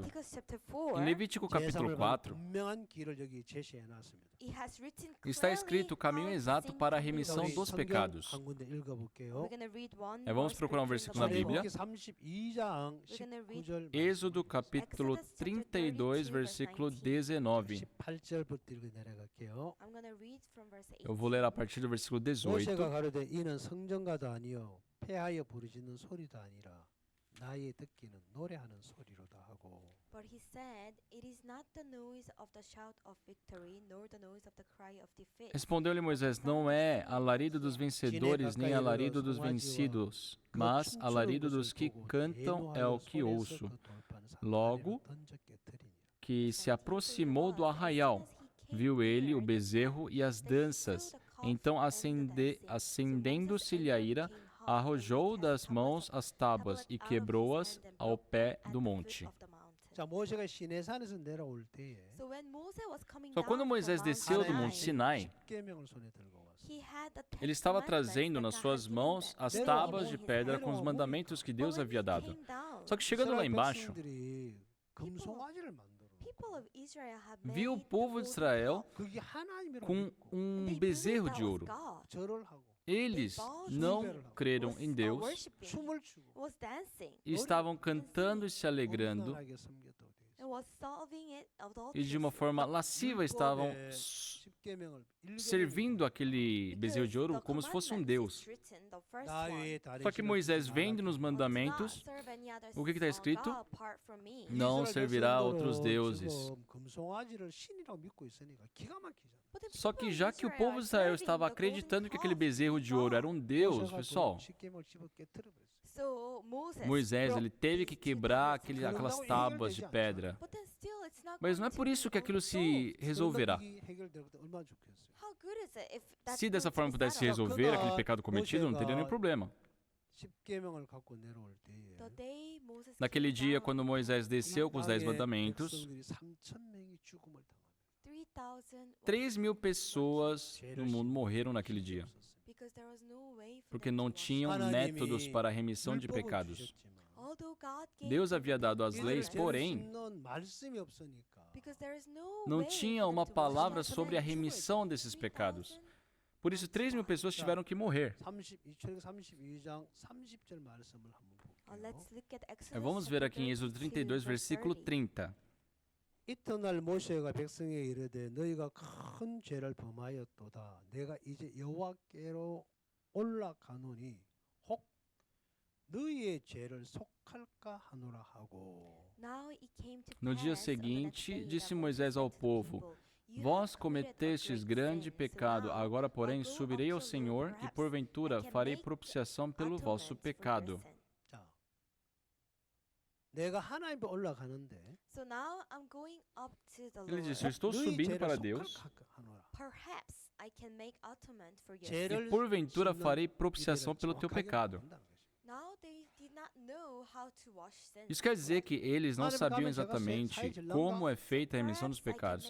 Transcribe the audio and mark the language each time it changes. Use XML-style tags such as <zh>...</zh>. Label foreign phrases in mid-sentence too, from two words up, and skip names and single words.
<pt>Em Levítico capítulo 4, está escrito o caminho exato para a remissão dos pecados. Vamos procurar um versículo na Bíblia. Êxodo capítulo 32, versículo 19. Eu vou ler a partir do versículo 18.</pt> <ko>모세가 가로되 이는 성전가도 아니요 폐하여 부르짖는 소리도 아니라 나의 듣기는 노래하는 소리로다 하고.</ko> <en>But he said, it is not the noise of the shout of victory, nor the noise of the cry of defeat.</en> <pt>Respondeu-lhe Moisés: não é alarido dos vencedores, nem alarido dos vencidos, mas alarido dos que cantam é o que ouço. Logo que se aproximou do arraial, viu ele o bezerro e as danças. Então, acendendo-se-lhe a ira, arrojou das mãos as tábuas e quebrou-as ao pé do monte.</pt> <ko>자, 모세가 시내산에서 내려올 때에</ko> <pt>Só quando Moisés desceu do monte Sinai,</pt> <ko>십계명을 손에 들고 왔어.</ko> <pt>ele estava trazendo nas suas mãos as tábuas de pedra com os mandamentos que Deus havia dado. Só que chegando lá embaixo,</pt> <ko>금송아지를 만들어.</ko> <pt>viu o povo de Israel</pt> <ko>그게 하나님이라고</ko> <pt>com um bezerro de ouro.</pt> <ko>절을 하고</ko> <pt>Eles não creram em Deus</pt> <ko>춤을 추고</ko> <pt>e estavam cantando e se alegrando</pt> <ko>온전하게 섬겼다고 돼 있어.</ko> <pt>e de uma forma lasciva estavam</pt> <ko>십계명을</ko> <pt>servindo aquele bezerro de ouro como se fosse um Deus.</pt> <ko>나 외에 다른</ko> <pt>Só que Moisés vendo nos mandamentos, o que está escrito? Não servirá a outros deuses.</pt> <ko>금송아지를 신이라고 믿고 있으니까 기가 막히잖아.</ko> <pt>Só que já que o povo de Israel estava acreditando que aquele bezerro de ouro era um Deus, pessoal,</pt> <ko>십계명을 집어 깨트려버렸어.</ko> <pt>Moisés ele teve que quebrar aquelas tábuas de pedra. Mas não é por isso que aquilo se resolverá. Se dessa forma pudesse resolver aquele pecado cometido, não teria nenhum problema.</pt> <ko>십계명을 갖고 내려올 때에</ko> <pt>Naquele dia, quando Moisés desceu com os 10 mandamentos,</pt> <ko>백성들이 3,000명이 죽음을 당합니다.</ko> <pt>3.000 pessoas no mundo morreram naquele dia, porque não tinham métodos para a remissão de pecados. Deus havia dado as leis, porém, não tinha uma palavra sobre a remissão desses pecados. Por isso, 3.000 pessoas tiveram que morrer.</pt> <ko>32장 30절 말씀을 한번 볼게요.</ko> <pt>Vamos ver aqui em Êxodo 32, versículo 30.</pt> <ko>이튿날 모세가 백성에 이르되 너희가 큰 죄를 범하였도다. 내가 이제 여호와께로 올라가노니 혹 너희의 죄를 속할까 하노라 하고.</ko> <pt>No dia seguinte, disse Moisés ao povo: Vós cometestes grande pecado, agora, porém, subirei ao Senhor e, porventura, farei propiciação pelo vosso pecado.</pt> <ko>자, 내가 하나님 앞에 올라가는데</ko> <pt>Ele disse: Eu estou subindo para Deus e, porventura, farei propiciação pelo teu pecado. Isso quer dizer que eles não sabiam exatamente como é feita a remissão dos pecados.</pt>